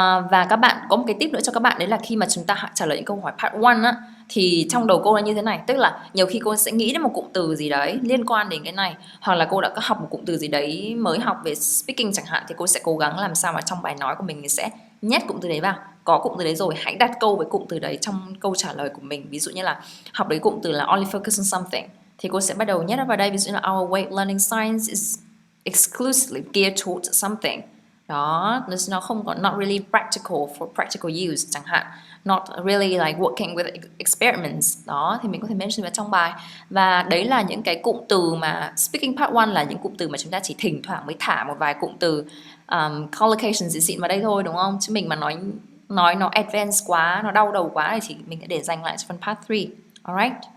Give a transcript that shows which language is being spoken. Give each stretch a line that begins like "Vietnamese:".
Vietnamese: Và các bạn có một cái tip nữa cho các bạn, đấy là khi mà chúng ta trả lời những câu hỏi part 1 á, thì trong đầu cô là như thế này, tức là nhiều khi cô sẽ nghĩ đến một cụm từ gì đấy liên quan đến cái này, hoặc là cô đã có học một cụm từ gì đấy mới học về speaking chẳng hạn, thì cô sẽ cố gắng làm sao mà trong bài nói của mình sẽ nhét cụm từ đấy vào. Có cụm từ đấy rồi, hãy đặt câu với cụm từ đấy trong câu trả lời của mình. Ví dụ như là học đấy cụm từ là
English: only focus on something,
Vietnamese: thì cô sẽ bắt đầu nhét nó vào đây. Ví dụ như là
English: our way of learning science is exclusively geared towards something.
Vietnamese: Đó, nó không có
English: not really practical for practical use
Vietnamese: chẳng hạn,
English: not really like working with experiments.
Vietnamese: Đó, thì mình có thể mention vào trong bài. Và đấy là những cái cụm từ mà speaking part 1 là những cụm từ mà chúng ta chỉ thỉnh thoảng mới thả một vài cụm từ collocation xịn vào đây thôi, đúng không? Chứ mình mà nói nó advanced quá, nó đau đầu quá thì mình sẽ để dành lại cho phần part 3. Alright.